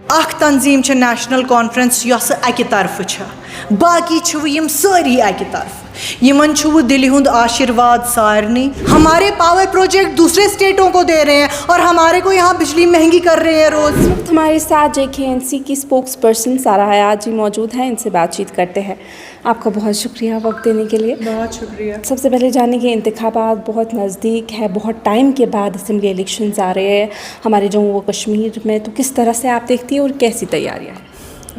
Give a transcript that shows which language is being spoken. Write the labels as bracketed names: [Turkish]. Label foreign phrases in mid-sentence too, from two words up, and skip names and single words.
[Kashmiri] اکھ تنظیم چھُ نیشنل کانفرنس یُس اَکہِ طرف چھُ، باقی چھِ یِم ساری اَکہِ طرف، یِمن چھُ دِلی ہُند آشیرواد سارِنی. [Hindi] हमारे पावर प्रोजेक्ट दूसरे स्टेटों को दे रहे हैं और हमारे को यहाँ बिजली महंगी कर रहे हैं रोज़। हमारे साथ JKNC की [English] spokes person [Hindi] सारा हयात जी मौजूद हैं, इनसे बातचीत करते हैं। आपका बहुत शुक्रिया वक्त देने के लिए। बहुत शुक्रिया। सबसे पहले जाने के इंतखाबात बहुत नज़दीक है, बहुत टाइम के बाद [English] assembly elections [Hindi] आ रहे हैं हमारे जम्मू व कश्मीर में, तो किस तरह से आप देखती हैं और कैसी तैयारियाँ हैं?